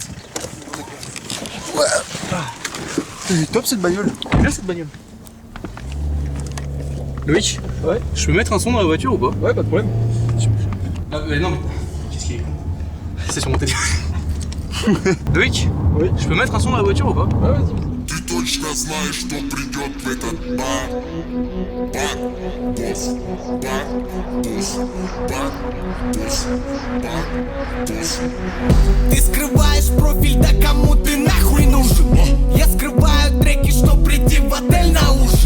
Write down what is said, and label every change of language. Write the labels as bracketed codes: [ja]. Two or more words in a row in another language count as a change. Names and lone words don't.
[fr] Ouais. C'est top cette bagnole. Bien cette bagnole. Loïc? Ouais. Je peux mettre un son dans la voiture ou pas? Ouais, pas de problème. Non mais. Qu'est-ce qu'il est con? C'est sur mon téléphone. Loïc? Oui. Je peux mettre un son dans la voiture ou pas? Ouais, vas-y. [ru] Ты точно знаешь, что придет в этот бар. Бар-босс, бар-босс, бар-босс, бар-босс. Ты скрываешь профиль, да кому ты нахуй нужен? Я скрываю треки, что прийти в отель на ужин.